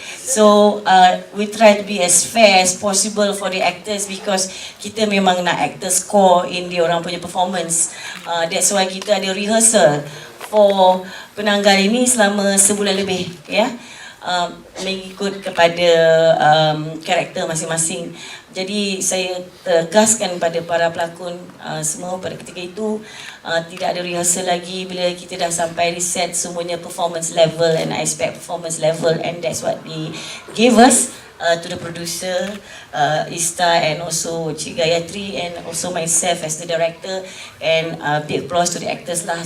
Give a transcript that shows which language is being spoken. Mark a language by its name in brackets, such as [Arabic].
[English] So we try to be as fair as possible for the actors because [Malay] kita memang nak actors score in dia orang punya performance. [English] That's why [Malay] kita ada rehearsal for penanggal ini selama sebulan lebih ya. Mengikut kepada karakter masing-masing. Jadi saya tegaskan pada para pelakon semua pada ketika itu, tidak ada rehearsal lagi. Bila kita dah sampai di set, semuanya performance level, [English] and I expect performance level, and that's what they gave us to the producer Ista and also Cik Gayatri and also myself as the director, and big applause to the actors lah.